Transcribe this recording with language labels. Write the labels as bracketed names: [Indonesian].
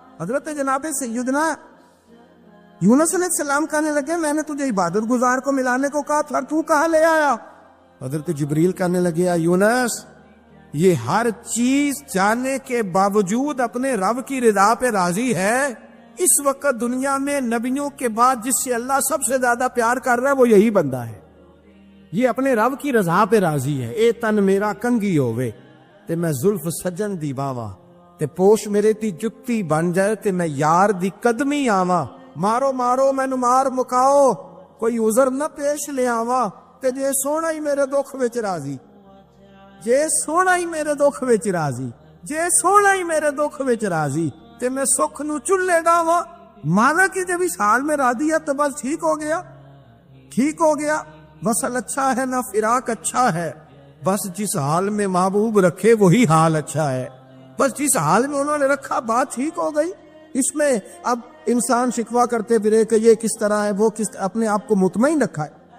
[Urdu] حضرت جناب سیدنا یونس علیہ السلام کہنے لگے میں نے تجھے عبادت گزار کو ملانے کو کہا تھا، تو کہاں لے آیا؟ حضرت جبریل کہنے لگے یونس یہ ہر چیز جاننے کے باوجود اپنے رب کی رضا پہ راضی ہے. اس وقت دنیا میں نبیوں کے بعد جس سے اللہ سب سے زیادہ پیار کر رہا ہے وہ یہی بندہ ہے. یہ اپنے رب کی رضا پہ راضی ہے. [Punjabi] اے تن میرا کنگی ہووے تے میں زلف سجن دی باوا، تے پوش میرے تی جتی بن جائے تے میں یار دی قدمی آواں. مارو مارو مینو مار مکاؤ کوئی عذر نہ پیش لے آواں، تے جے سونا ہی میرے دکھ وچ راضی، جے سونا ہی میرے دکھ وچ راضی، جے سونا ہی میرے دکھ وچ راضی تے میں سکھ نو چلے گاواں. [Urdu] مانا کہ جب اس حال میں راضی ہے تو بس ٹھیک ہو گیا، ٹھیک ہو گیا. وصل اچھا ہے نہ فراق اچھا ہے، بس جس حال میں محبوب رکھے وہی حال اچھا ہے. بس جس حال میں انہوں نے رکھا بات ٹھیک ہو گئی. اس میں اب انسان شکوہ کرتے پھرے کہ یہ کس طرح ہے وہ کس، اپنے آپ کو مطمئن رکھا ہے.